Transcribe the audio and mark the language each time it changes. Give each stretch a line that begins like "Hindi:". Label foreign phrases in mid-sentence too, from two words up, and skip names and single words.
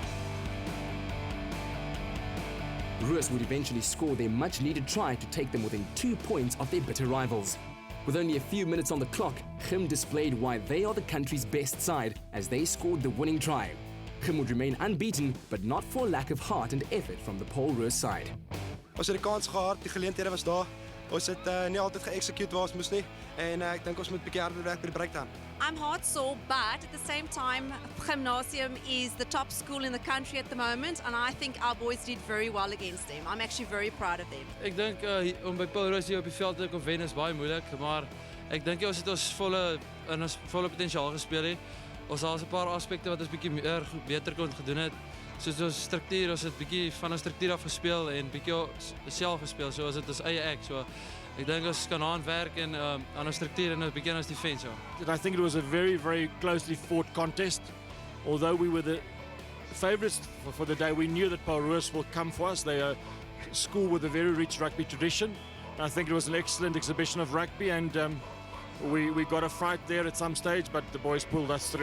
English: Roos would eventually score their much-needed try to take them within 2 points of their bitter rivals. With only a few minutes on the clock, Gim displayed why they are the country's best side as they scored the winning try. Gim would remain unbeaten, but not for lack of heart and effort from the Paul Roos side.
Afrikaans: Ons het die kans gehad, die geleenthede was daar. Ons het nie altyd ge-execute waar ons moes nie en ek dink ons moet 'n bietjie harder werk by die breakdown.
English: I'm heart sore, but at the same time, Gymnasium is the top school in the country at the moment, and I think our boys did very well against them. I'm actually very proud of them.
Afrikaans: Ek dink om by Paul Roos hier op die veld te kon wen is baie moeilik, maar ek dink ons het ons volle potensiaal gespeel het. Ons het 'n paar aspekte wat ons bietjie meer beter kon gedoen het. Soos ons struktuur, ons het bietjie van 'n struktuur af gespeel en bietjie self gespeel, so as dit ons eie ek, so ek dink ons kan aanwerk en aan 'n struktuur en 'n bietjie aan ons defense.
English: I think it was a very, very closely fought contest. although we were the favourites for the day, we knew that Paarl Roos will come for us. They are a school with a very rich rugby tradition. I think it was an excellent exhibition of rugby, and we got a fright there at some stage, but the boys pulled us through.